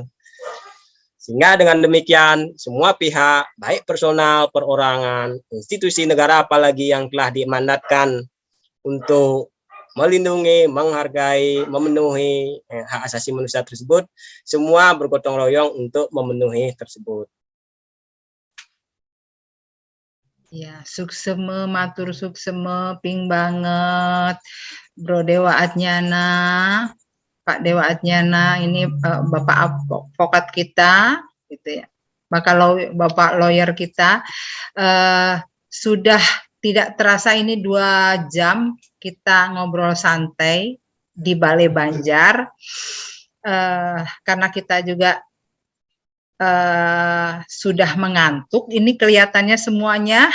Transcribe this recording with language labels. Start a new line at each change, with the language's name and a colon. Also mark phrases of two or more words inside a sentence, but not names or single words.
Indonesian: Sehingga dengan demikian semua pihak, baik personal, perorangan, institusi negara apalagi yang telah dimandatkan untuk melindungi, menghargai, memenuhi hak asasi manusia tersebut, semua bergotong royong untuk memenuhi tersebut. Ya,
Balinese: sukseme, matur sukseme, ping banget, Bro Dewa Adnyana, Pak Dewa Adnyana,
Indonesian: ini Bapak advokat kita, gitu ya, Bapak lawyer kita, sudah tidak terasa ini 2 jam kita ngobrol santai di Balai Banjar, karena kita juga sudah mengantuk, ini kelihatannya semuanya.